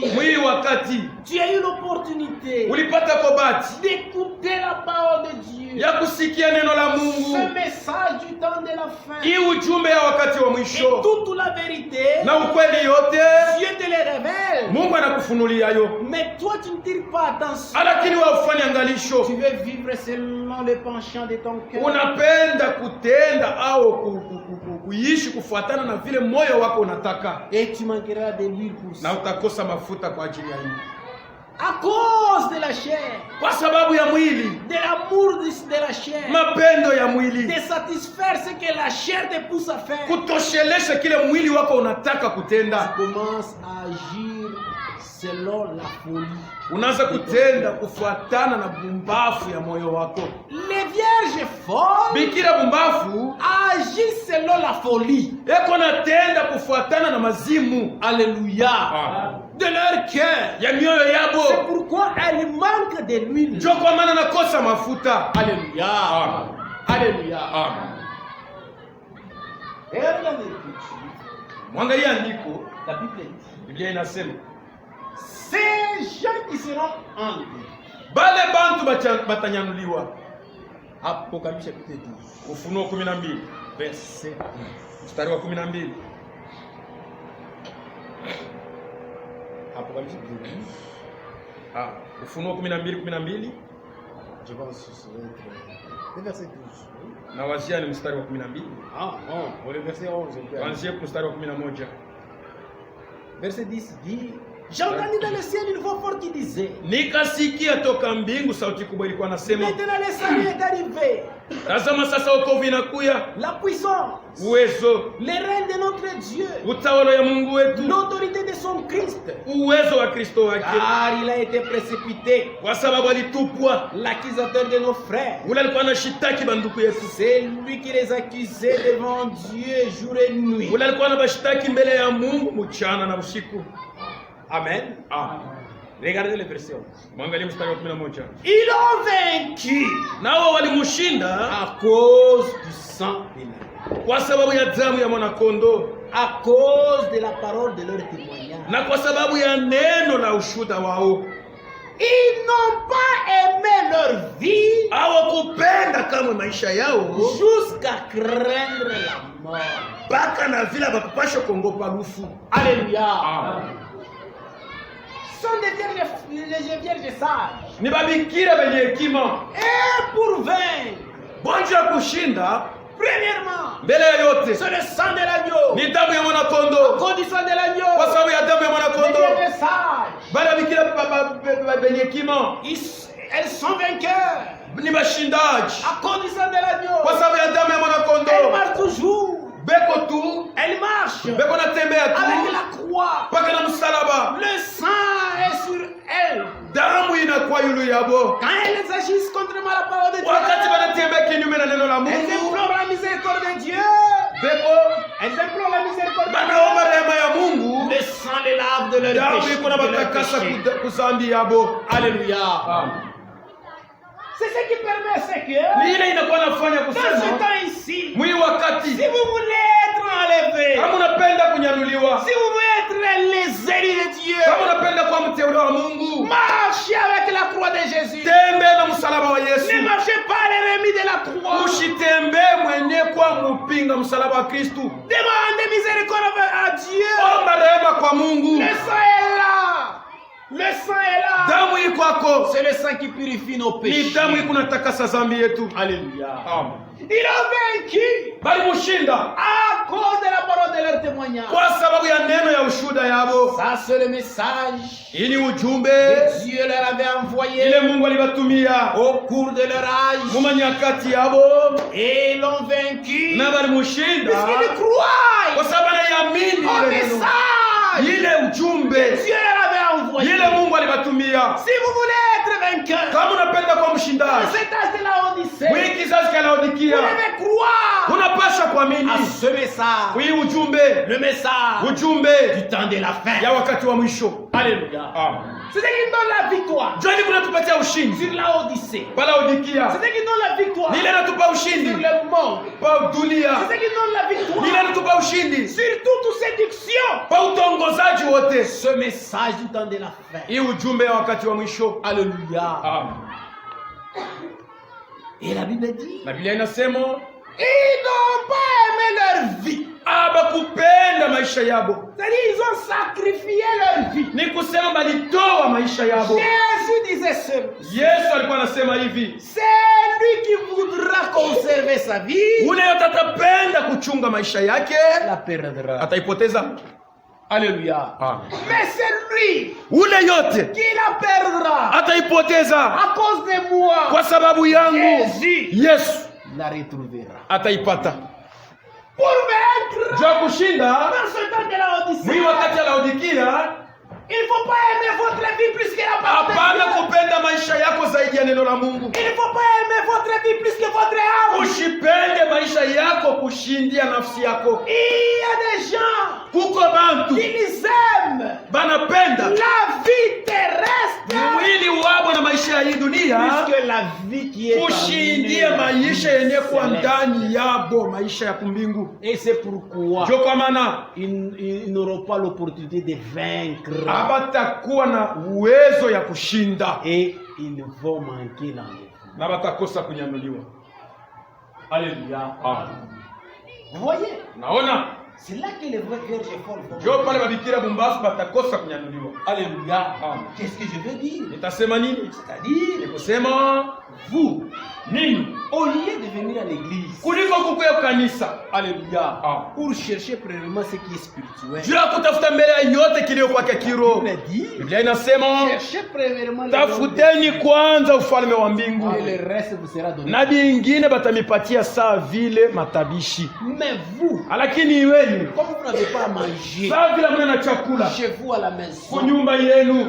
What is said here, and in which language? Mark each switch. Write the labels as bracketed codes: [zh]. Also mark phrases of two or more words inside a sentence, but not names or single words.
[sw] Mwili wakati [fr] tu as eu l'opportunité [sw] ulipata kobati [fr] d'écouter la parole de Dieu. [sw] ya kusikia neno la [fr] Ce [sw] Mungu, [fr] message du temps de la fin. [sw] hii ujumbe ya wakati wa [fr] Et [sw] mwisho [fr] toute la vérité, [sw] na ukweli yote [fr] Dieu te les révèle. [sw] Mungu anakufunulia yo, [fr] Mais toi, tu ne tires pas attention. [sw] lakini wewe ufanye angalisho. [fr] Tu veux vivre selon le penchant de ton cœur. [sw] Unapenda kutenda au kuishi kufuatana na vile moyo wako unataka, [fr] Et tu manqueras de l'huile pour [sw] na [fr] ça. [sw] utakosa mafuta kwa ajili ya hili, [fr] À cause de la chair, [sw] kwa sababu ya mwili, [fr] de l'amour de la chair, [sw] mapendo ya mwili, [fr] de satisfaire ce que la chair te pousse à faire. [sw] kutoshelesha kile mwili wako unataka kutenda. [fr] Tu commences à agir selon la folie. [sw] Unaanza kutenda kufuatana na bumbafu ya moyo wako. [fr] Les vierges folles [sw] Bikira bumbafu [fr] agissent selon la folie. [sw] eko natenda kufuatana na mazimu. [fr] Alléluia. De leur cœur. [sw] Ya mioyo [fr] C'est [sw] yabo. [fr] pourquoi elles manquent de l'huile. [sw] Njo kwa maana nakosa mafuta. [fr] Alléluia. Amen. Alléluia. Amen. Et regardez l'écriture. [sw] Mwangalie andiko, [fr] La Bible dit, [sw] Biblia inasema [fr] ces gens qui seront enlevés. [sw] bale bantu batanyanuliwa. [fr] Apocalypse chapitre 12, [sw] Ufunuo 12 [fr] verset 12. [sw] mstari wa 12. [fr] Apocalypse chapitre 12. [sw] Ufunuo 12:12 [fr] Je pense que ça va être le verset 12. [sw] na wazia ni mstari wa 12. [fr] Ah non, pour le verset 11. on peut aller. [sw] Kuanzia mstari wa 11. [fr] Verset 10 dit, j'ai entendu dans le ciel une voix forte qui disait, [sw] Nikasikia toka mbingu sauti kubwa ilikuwa nasema, [fr] maintenant le salut est arrivé, [sw] tazama sasa wokovu inakuya, [fr] la puissance, [sw] uwezo, [fr] le règne de notre Dieu, [sw] utawala ya Mungu wetu, [fr] l'autorité de son Christ, [sw] uwezo wa Kristo wake, [fr] car il a été précipité, [sw] kwa sababu alitupwa. [fr] l'accusateur de nos frères. [sw] Ule alikuwa anashitaki banduku yetu, [fr] C'est lui qui les accusait devant Dieu jour et nuit. [sw] ule alikuwa anabashitaki mbele ya Mungu mchana na usiku. Amen. Amen. [fr] Regardez le verset 11. [sw] Mwangalie mstari wa 11. [fr] Ils ont vaincu [sw] Nao walimushinda [fr] à cause du sang de l'agneau, [sw] kwa sababu ya damu ya mwanakondoo [fr] à cause de la parole de leur témoignage. [sw] na kwa sababu ya neno la ushuhuda wao. [fr] Ils n'ont pas aimé leur vie [sw] Hawakupenda kamwe maisha yao [fr] jusqu'à craindre la mort. [sw] mpaka na vile bakupasha kuongopa lufu. [fr] Alléluia. Amen. Ce sont des vierges sages. [sw] Ni babikira benye hekima. [fr] Et pour vaincre, [sw] Bonjo ya kushinda [fr] premièrement, [sw] mbele ya yote [fr] c'est le sang de l'agneau. [sw] ni damu ya [fr] À [sw] mwanakondoo. [fr] cause du sang de l'agneau, [sw] Kwa sababu ya damu ya [fr] les [sw] mwanakondoo [fr] vierges sages, [sw] bale babikira benye hekima [fr] elles sont vainqueurs. [sw] ni bashindaji [fr] À cause du sang de l'agneau, [sw] kwa sababu ya damu ya [fr] elles [sw] mwanakondoo. [fr] marchent toujours. [sw] Beko tu [fr] Elles marchent [sw] beko natembea tu [fr] avec la croix. [sw] mpaka na msalaba, [fr] Le sang est sur elles. [sw] damu inakuwa yulu yabo. [fr] Quand elles agissent contrairement à la parole de Dieu, [sw] Wakati wanatembea kinyume na neno la [fr] elles [sw] Mungu, [fr] implorent la miséricorde de Dieu. [sw] beko [fr] Elles implorent la miséricorde de [sw] banaomba [fr] Dieu. [sw] rehema ya Mungu, [fr] Le sang les lave de leur [sw] damu [fr] péché. [sw] iko na batakasa kuzambi yabo. Alléluia. [fr] C'est ce qui permet ce que, [sw] Ni ile inakuwa nafanya [fr] dans ce [sw] kusema [fr] temps ici, [sw] mwi wakati [fr] si vous voulez être enlevé, [sw] kama unapenda kunyanyuliwa, [fr] si vous voulez être les élus de Dieu, [sw] kama unapenda kuwa mteule wa Mungu, [fr] marchez avec la croix de Jésus. [sw] tembe na msalaba wa [fr] Ne [sw] Yesu. [fr] marchez pas l'ennemi de la croix. [sw] Usitembee mwenye kwa mpinga msalaba wa Kristu. [fr] Demandez miséricorde à Dieu. [sw] Omba rehema kwa Mungu. [fr] Le sang est là. Le sang est là. [sw] Damu iko kwako. [fr] C'est le sang qui purifie nos [sw] Ni [fr] péchés. [sw] damu iko natakasa dhambi yetu. Alléluia. Amen. [fr] Il a vaincu [sw] Bali mushinda [fr] à cause de la parole de leur témoignage. [sw] kwa sababu ya neno ya ushuhuda yabo. [fr] Ça, c'est le message [sw] Ili ujumbe [fr] que Dieu leur avait envoyé [sw] ile Mungu alibatumia [fr] au cours de leur âge. [sw] muma nyakati yabo, [fr] Et ils l'ont vaincu. [sw] na bali mushinda [fr] Puisqu'ils croient [sw] kwa sababu anayamini [fr] au [sw] ile neno, [fr] message [sw] ile ujumbe [fr] que Dieu leur avait envoyé. [sw] ile Mungu alibatumia. [fr] Si vous voulez être vainqueur, [sw] Kama unapenda kuwa [fr] dans [sw] mshindaji [fr] cet âge de la Odyssée, [sw] mwi kizazi cha [fr] vous Laodikia, devez croire [sw] unapaswa kuamini [fr] à ce message, [sw] hii ujumbe, [fr] le message [sw] ujumbe [fr] du temps de la fin. [sw] ya wakati wa mwisho. Alléluia. Amen. [fr] C'est ce qui donne la victoire [sw] Joni kunatupatia ushindi [fr] sur la Odyssée. [sw] pa Laodikia, [fr] C'est ce qui donne la victoire [sw] lile natupa [fr] sur [sw] ushindi [fr] le monde. [sw] pa dunia, [fr] C'est ce qui donne la victoire [sw] lile natupa ushindi [fr] sur toute séduction. [sw] pa utongozaji wote. [fr] Ce message du temps de la fin. [sw] Hii ujumbe ya wakati wa mwisho. Alléluia. Amen. [fr] Et la Bible dit, [sw] Na Biblia inasema [fr] ils n'ont pas aimé leur vie. [sw] abakupenda maisha yabo, [fr] C'est-à-dire, ils ont sacrifié leur vie. [sw] ni kusema balitoa maisha yabo. [fr] Jésus disait cela. [sw] Yesu alikuwa anasema hivi, [fr] C'est lui qui voudra conserver sa vie, [sw] ule yote atapenda kuchunga maisha yake [fr] la perdra. [sw] ataipoteza. Alléluia. Amen. [fr] Mais c'est lui [sw] Ule yote [fr] qui la perdra [sw] ataipoteza [fr] à cause de moi. [sw] kwa sababu yangu. [fr] Jésus [sw] Yesu [fr] la retrouvera. [sw] ataipata. [fr] Pour vaincre [sw] Jua kushinda [fr] dans ce temps de la Odyssée, [sw] mwi wakati ya Laodikia, [fr] il ne faut pas aimer votre vie plus que la parole de [sw] hapana [fr] Dieu. [sw] kupenda maisha yako zaidi ya neno la Mungu. [fr] Il ne faut pas aimer votre vie plus que votre âme. [sw] Usipende maisha yako kushindia nafsi yako. [fr] Il y a des gens [sw] Kuko bantu [fr] qui les aiment [sw] banapenda [fr] la vie terrestre [sw] mwili wabo na maisha ya hii dunia [fr] plus que la vie qui est en [sw] kushindia [fr] eux, [sw] maisha yenye kuwa [fr] céleste. [sw] ndani yabo, maisha ya kumbingu. [fr] Et c'est pourquoi [sw] Ndio kwa maana [fr] ils n'auront pas l'opportunité de vaincre [sw] abatakuwa na uwezo ya kushinda [fr] et ils vont manquer l'enlèvement. [sw] na batakosa kunyanyuliwa. Alléluia. Amen. [fr] Vous voyez, [sw] Naona [fr] c'est là que les vrais vierges folles vont. [sw] ndio pale babikira Bumbasu batakosa kunyanyuliwa. Alléluia. Amen. [fr] Qu'est-ce que je veux dire? [sw] Nitasema nini? [fr] C'est-à-dire, [sw] Ni kusema [fr] vous, [sw] nini [fr] au lieu de venir à l'église, [sw] kuliko kukuya kanisa. Alléluia, Ah. [fr] pour chercher premièrement ce qui est spirituel. [sw] Juu ya kutafuta mbele ya yote kilio kwake kiroho. [fr] Il a dit, [sw] Biblia inasema [fr] cherchez premièrement le royaume de [sw] tafuteni kwanza ufalme wa mbingu [fr] Dieu, et le reste vous sera donné. [sw] na vingine batamipatia saa vile matabishi. [fr] Mais vous, [sw] Lakini iweni [fr] comme vous n'avez pas à manger [sw] saa vile hamna na chakula [fr] chez vous à la maison, [sw] kunyumba yenu,